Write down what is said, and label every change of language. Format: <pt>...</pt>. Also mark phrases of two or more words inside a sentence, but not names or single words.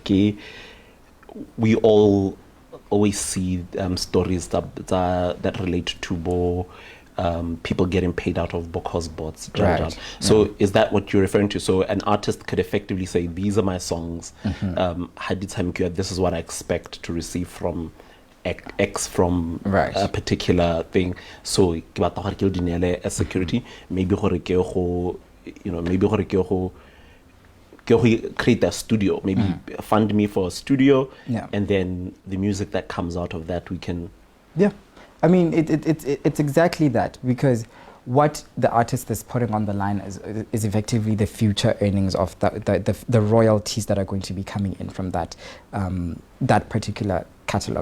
<en>We all always see stories that relate to people getting paid out of Bokos bots. Right. So is that what you're referring to? So an artist could effectively say, these are my songs. This is what I expect to receive from X from a particular thing.</en> <tn>So ke batla gore ke o dinele a security. Maybe gore ke go, maybe gore ke go</tn> <en>create a studio. Maybe fund me for a studio. Yeah. And then the music that comes out of that we can. Yeah. I mean, it's exactly that, because what the artist is putting on the line is effectively the future earnings of the royalties that are going to be coming in from that that particular catalog.</en>